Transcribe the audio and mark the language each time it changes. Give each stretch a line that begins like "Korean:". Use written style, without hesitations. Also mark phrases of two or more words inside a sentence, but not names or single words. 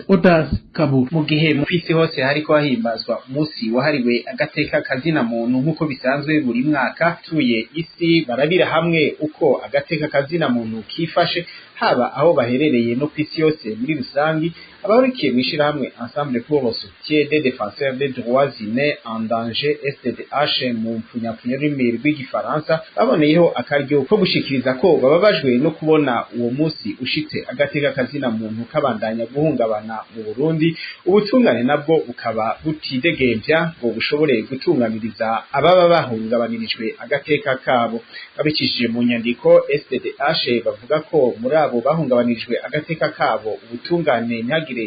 Rundi: Odas Kaburu mu gihe mu isi hose hariko hahimbazwa umunsi wahariwe agateka kazina muntu nkuko bisanzwe buri mwaka tuye isi barabira hamwe uko agateka kazina muntu kifashe haba aho baherereye no kwisi yose muri rusangi abahurikiye mwishirahamwe
French: Ensemble pour le soutien des défenseurs des droits humains en danger
Rundi: SDDH mu mpfunyapfunya y'ururimi rw'igifaransa baboneyeho akaryo ko gushikiriza ko bababajwe no kubona uwo munsi ushitse agateka kazina muntu kabandanya guhungabana mu Burundi ubutungane nabwo bukaba butidegembya ngo bushobore gutunganiriza ababa bahungabanirijwe agateka kabo babicishije mu nyandiko SDDH bavuga ko muri abo bahungabanirijwe agateka kabo ubutungane ntagire